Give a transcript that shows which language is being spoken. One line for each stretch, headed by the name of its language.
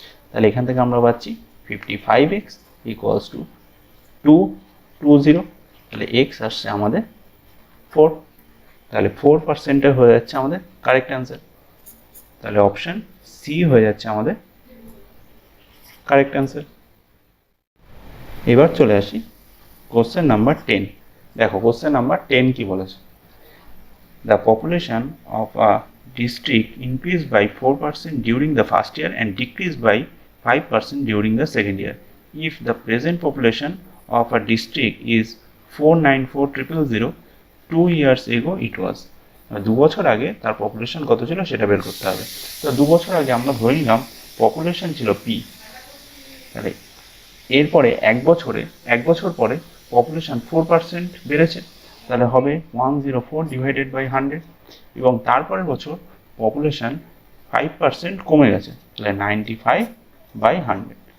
Bangla: তাহলে এখান থেকে আমরা পাচ্ছি 55x ইকুয়ালস টু 220। তাহলে এক্স আসছে আমাদের 4, তাহলে 4% হয়ে যাচ্ছে আমাদের কারেক্ট অ্যান্সার। তাহলে অপশান সি হয়ে যাচ্ছে আমাদের কারেক্ট অ্যান্সার। এবার চলে আসি কোশ্চেন নাম্বার 10। দেখো কোশ্চেন নাম্বার 10 কি বলেছে,
English: The population of a district increased by 4% during the first year and decreased by 5% during the second year. If the present population of a district is 494,000, 2 years ago it was.
Bangla: 2 বছর আগে তার population কত ছিল সেটা বের করতে হবে। তো 2 বছর আগে আমরা ধরে নিলাম পপুলেশন ছিল পি, তাহলে এরপরে এক বছর পরে পপুলেশন 4% বেড়েছে, তাহলে হবে 104 ডিভাইডেড বাই 100, এবং তারপরের বছর পপুলেশন 5% কমে গেছে, তাহলে 95 বাই 100।